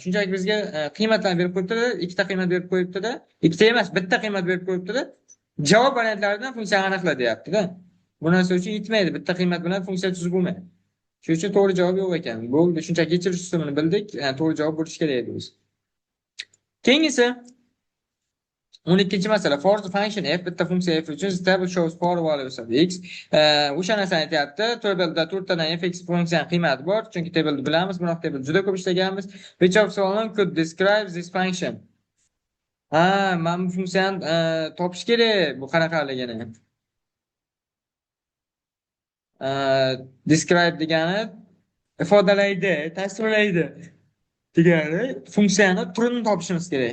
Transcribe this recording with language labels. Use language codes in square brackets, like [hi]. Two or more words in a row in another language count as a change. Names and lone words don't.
[uz] Shunchaki bizga qiymatlarni berib qo'yibdi-da, ikkita qiymat berib qo'yibdi-da, ikkita emas, bitta qiymat berib qo'yibdi-da. Javob variantlaridan funksiyani aniqla deyapti-da. Bu narsa uchun yetmaydi. Bitta qiymat bilan funksiya tuzib bo'lmaydi. Shuning uchun to'g'ri javob yo'q ekan. Bo'ldi, shunchaki kechirish usulini bildik. To'g'ri javob bo'lishi kerak edi o'zi. Keyingisi 12-chi masala. [en] For the function f [uz] bitta funksiya f uchun [en] table shows for values of x. [uz] O'sha narsani aytyapti. Tabelda to'rttadan fx funksiyani qiymati bor, chunki tabelni bilamiz, biroq tabel juda ko'p ishlaganmiz. [en] Which of the following could describe this function? [uz] Mana bu funksiyani topish kerak. Bu qanaqaligini. Describe degani ifodalaydi, tasvirlaydi degani funksiyani turini topishimiz kerak.